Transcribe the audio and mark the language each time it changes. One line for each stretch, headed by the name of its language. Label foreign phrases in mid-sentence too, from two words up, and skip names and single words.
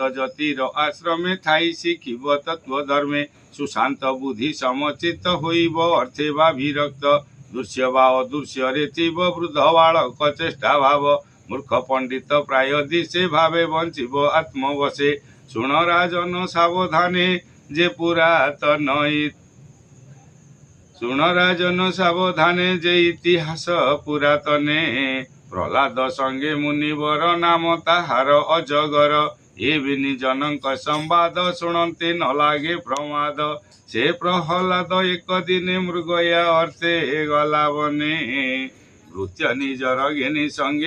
Odia: ଜ୍ୟୋତିର ଆଶ୍ରମେ ଥାଇ ଶିଖିବ ତତ୍ୱ ଧର୍ମେ ସୁଶାନ୍ତ ବୁଦ୍ଧି ସମଚିତ ହୋଇବ ଅର୍ଥେ ବା ବିରକ୍ତ ଦୃଶ୍ୟ ବା ଅଦୃଶ୍ୟ ରେ ଥିବ ବୃଦ୍ଧ ବାଳକ ଚେଷ୍ଟା ଭାବ ମୂର୍ଖ ପଣ୍ଡିତ ପ୍ରାୟ ଦିଶେ ଭାବେ ବଞ୍ଚିବ ଆତ୍ମବଶେ ସୁନ ରାଜନ ସାବଧାନେ ଯେ पुरातन ଶୁଣ ରାଜନ ସାବଧାନେ ଯେ ଇତିହାସ ପୁରାତନେ ପ୍ରହ୍ଲାଦ ସଙ୍ଗେ ମୁନିବର ନାମ ତାହାର ଅଜଗର ଏ ବିନି ଜନଙ୍କ ସମ୍ବାଦ ଶୁଣନ୍ତି ନ ଲାଗେ ପ୍ରମାଦ ସେ ପ୍ରହ୍ଲାଦ ଏକ ଦିନେ ମୃଗୟା ଅର୍ଥେ ଗଲା ବନେ ଭୃତ୍ୟ ନିଜର ଘେନି ସଙ୍ଗେ